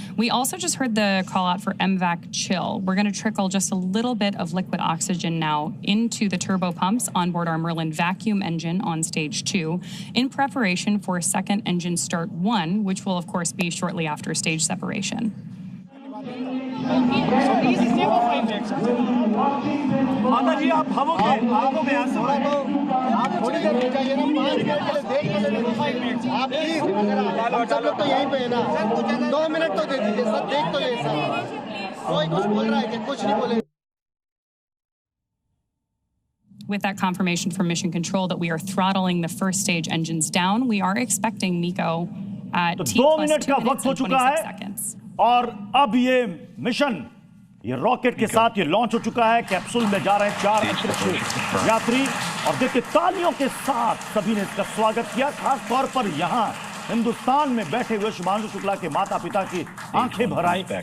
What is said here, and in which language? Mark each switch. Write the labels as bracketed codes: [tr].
[en] We also just heard the call out for MVAC chill. We're going to trickle just a little bit of liquid oxygen now into the turbo pumps on board our Merlin vacuum engine on stage 2 in preparation for second engine start 1, which will of course be shortly after stage separation. [hi] माता जी आप भावुक हैं आपको मैं आंसू आप थोड़ी देर रुक जाइए ना 5 मिनट के लिए देख लेंगे आप प्लीज सब लोग तो यहीं पे है ना 2 मिनट तो दे दीजिए सर देख तो ले सर कोई कुछ बोल रहा है कि कुछ नहीं बोले. [en] With that confirmation from Mission Control that we are throttling the first stage engines down, we are expecting MECO at T plus 2 minutes and 26 seconds. [hi] और अब ये मिशन ये रॉकेट के साथ ये लॉन्च हो चुका है. कैप्सूल में जा रहे हैं 4 अंतरिक्ष यात्री और देखिए तालियों के साथ सभी ने इसका स्वागत किया. खास तौर पर यहाँ हिंदुस्तान में बैठे हुए शुभांशु शुक्ला के माता पिता की आंखें भर आई.